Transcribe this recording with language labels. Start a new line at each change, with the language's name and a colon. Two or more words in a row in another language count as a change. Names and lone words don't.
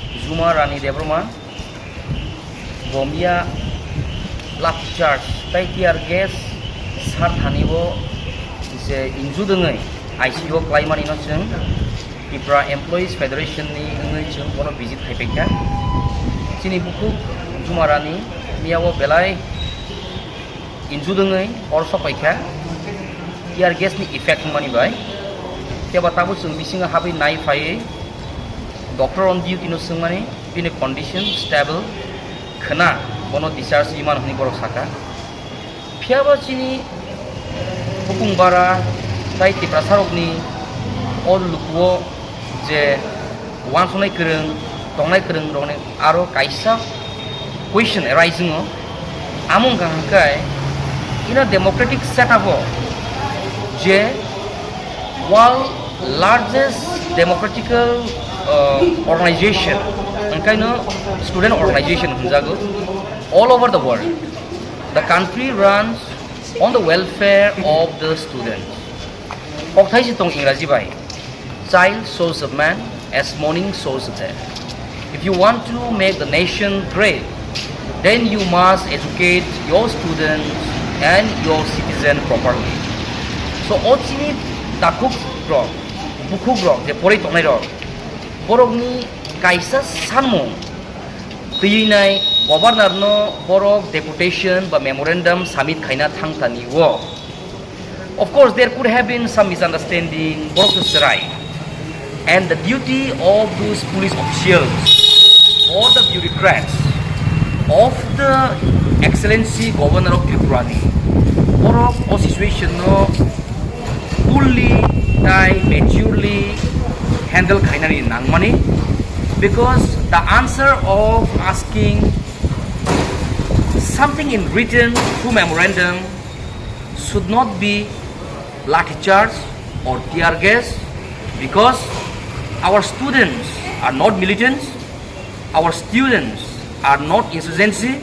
Kok Borok: Jumi Rani debbarma bomia lathi charge tai
English: tear gas
Kok Borok: sar thanibo se injudengai ICU klaimani no chung Tripura Employees Federation ni ngai chung bono visit khaipeka chini buku Jumi Rani miawo belai injudengai or sopaika
English: tear gas
Kok Borok: ni effect mani bai tiaba tabu chung bisinga habi nai phai doctor
English: on duty
Kok Borok: no sungmani
English: in a condition stable
Kok Borok: khana bono discharge iman honi borok saka phiaba chini bukung bara tai Tripura sarokni or lukuo je wansonai kereng tongnai kereng rone aro kaisa
English: question arising o among gangkai in a democratic setup je while largest democratical organization kind of student organization all over the world, the country runs on the welfare of the students. Child shows of man as morning shows of day. If you want to make the nation great, then you must educate your students and your citizen properly.
Kok Borok: So ochini takuk bro buku bro je pori tongnai ro borokni kaisa sanmung tiyinai governor no borok deputation ba
English: memorandum submit
Kok Borok: khaina thangtani wo.
English: Of course there could have been some misunderstanding
Kok Borok: borok to serai,
English: and the duty of those police officials or the bureaucrats of the excellency governor of Tripura
Kok Borok: ni borok o
English: situation no fully maturely handle
Kok Borok: khainani nangmani,
English: because the answer of asking something in written through memorandum should not be lathi charge or tear gas, because our students are not militants, our students are not insurgency.